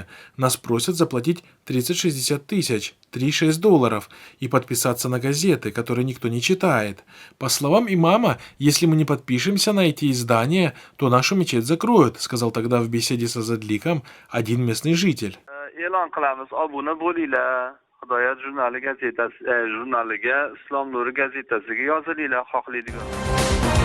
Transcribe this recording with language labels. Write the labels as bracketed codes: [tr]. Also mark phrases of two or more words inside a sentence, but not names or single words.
[ru] Нас просят заплатить 30-60 тысяч, $3-6, и подписаться на газеты, которые никто не читает. По словам имама, если мы не подпишемся на эти издания, то нашу мечеть закроют, сказал тогда в беседе с Азадликом один местный житель. [uz] Hidoyat jurnali gazetasi jurnaliga Islom Nuri gazetasiga yozilinglar xohlaydigan.